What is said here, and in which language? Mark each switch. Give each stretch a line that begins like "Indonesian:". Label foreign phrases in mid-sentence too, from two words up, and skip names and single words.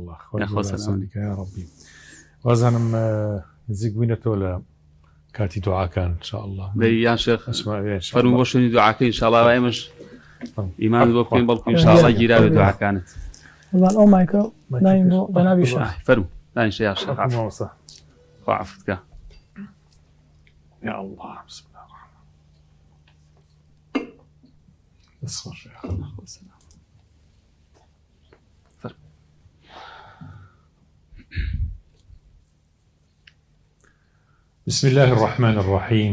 Central Kurdish: وازانم نزیک بووینەتەوە لە کاتی دوعاکان انشاءالله یا شێخ فەرموو بۆ شوێنی دوعاکەی انشاءالله ئێمەش ئیمان بۆ بکەین بەڵکو انشاءالله گیراوێ دوعاکانت والله ئەو مایکە داین بۆ جەنابی شێخ فەرموو دانیشە یا شێخ خوا عەفوت بکە
Arabic: يا الله بسم الله الرحمن الرحيم. بسم الله الرحمن الرحيم.